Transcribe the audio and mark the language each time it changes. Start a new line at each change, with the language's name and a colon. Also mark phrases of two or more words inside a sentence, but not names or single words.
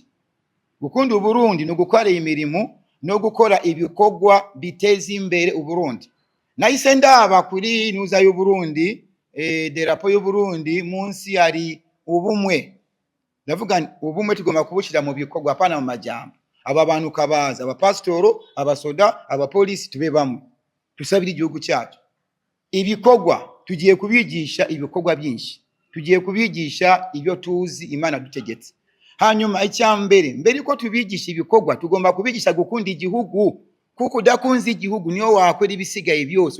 Rundi: Gukunda Uburundi no gukora imirimo no gukora ibikorwa biteza imbere Uburundi. Nahise ndaba kuri nuza y'u Burundi, derapo y'u Burundi, munsi hari ubumwe. Ndavuga ubumwe tugomba kubushira mu bikorwa apana mu majambo. Aba bantu kabaza, abapastoro, abasoda, abapolisi tube bamwe, tusabira igihugu cyacu. Ibikorwa tugiye kubigisha ibikorwa byinshi, tugiye kubigisha ibyo tuzi Imana dutegetse. Hanyuma mbere ko tubigisha ibikorwa tugomba kubigisha gukunda igihugu, kuko udakunze igihugu niyo wakora ibisigaye byose.